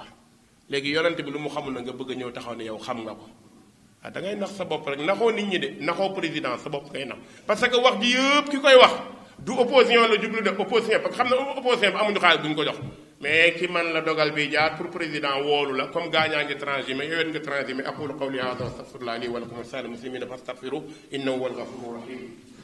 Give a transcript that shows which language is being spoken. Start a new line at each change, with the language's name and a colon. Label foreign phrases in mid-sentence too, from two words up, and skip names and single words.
Wolof: léegi yonent bi lu mu xamul na nga bëgg a ñëw taxaw ne yow xam nga ko. da ngay nax sa bopp rek, naxoo nit ñi de, naxoo président, sa bopp ngay nax.
French: parce que
Wolof: wax ji yëpp ki koy wax du opposition la jublu de,
French: opposition parce que
Wolof: xam na opposition bi amuñu xaalis bu ñu ko jox. mais ki man la dogal bi jaar
French: pour président
Wolof: woolu la comme gaañaa ngi transhumé yowet nga transhumé
Arabic: أقول قولي هذا أستغفر الله لي ولكم ولسائر المسلمين فاستغفروه إنه هو الغفور الرحيم.